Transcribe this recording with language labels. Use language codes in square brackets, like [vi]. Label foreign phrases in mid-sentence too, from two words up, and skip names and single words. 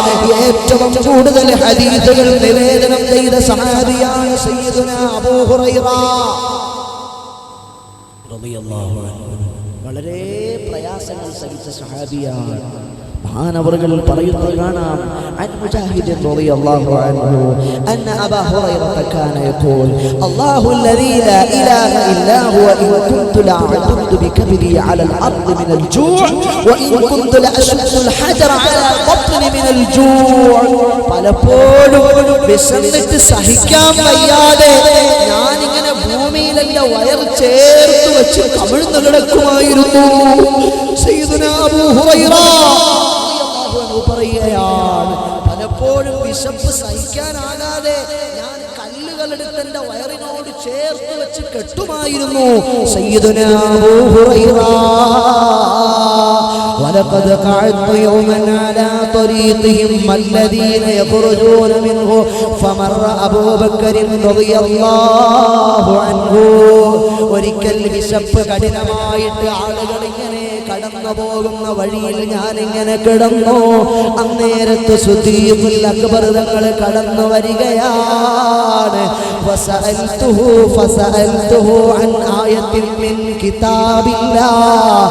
[ml] ഏറ്റവും കൂടുതൽ ഹദീസുകൾ നിവേദനം ചെയ്ത സഹാബിയാണ് സയ്യിദുനാ അബൂ ഹുറൈറ [ar] رضي الله عنه. [ml] വളരെ പ്രയാസങ്ങൾ സഹിച്ച സഹാബിയാണ്. മഹാനവറുകൾ പറയുന്നത് കാണാം. [ar] عن مجاهد رضي الله عنه أن أبا هريرة كان يقول الله الذي لا إله إلا هو إن كنت لأعتمد بكبدي على الأرض من الجوع وإن كنت لأشد الحجر على بطني من الجوع. [ml] പലപ്പോഴും വിശന്നിട്ട് സഹിക്കാൻ വയ്യാതെ ഞാനിങ്ങനെ ഭൂമിയിൽ എന്റെ വയർ ചേർത്ത് വെച്ച് കമിഴ്ന്നു കിടക്കുമായിരുന്നു. സയ്യിദുനാ അബൂ ഹുറൈറ പറയുകയാണ്, പലപ്പോഴും വിശപ്പ് സഹിക്കാനാകാതെ ഞാൻ കല്ലുകളെടുത്ത് എന്റെ വയറിനോട് ചേർത്ത് വെച്ച് കെട്ടുമായിരുന്നു. [ar] سيدنا أبو هريرة ولقد قعدت يوما على طريقهم الذين يخرجون منه فمر أبو بكر رضي الله عنه. [ml] ഒരിക്കൽ വിശപ്പ് കഠിനമായിട്ട് ആളുകൾ ഇങ്ങനെ കടന്നു പോകുന്ന വഴിയിൽ ഞാനിങ്ങനെ കിടന്നു. അന്നേരത്ത് സിദ്ദീഖുൽ അക്ബർ തങ്ങൾ കടന്നു വരികയാണ്. [ar] فسألته عن آية من كتاب الله.